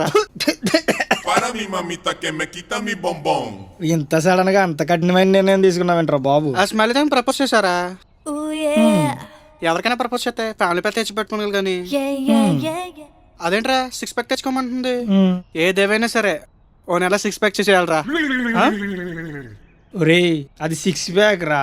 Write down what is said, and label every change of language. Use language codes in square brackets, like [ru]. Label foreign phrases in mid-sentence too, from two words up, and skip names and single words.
[es] Para mi mamita que me quita mi bombón. [te] ఇంత సడన్ గా అంత కఠినమైన నిర్ణయం తీసుకున్నావేంట్రా బాబు? ఆ [en] smile time [te] ప్రపోజ్ చేశారా? ఎవరికైనా ప్రపోజ్ చేస్తే [en] family pack [te] తెచ్చి పెట్టుకోవాలి కానీ అదేంట్రా 6 ప్యాక్ తెచ్చుకోమంటుంది. ఏదేవైనా సరే ఓ నెల 6 ప్యాక్ చేసేయాలరా. ఒరేయ్, అది 6 ప్యాక్ రా.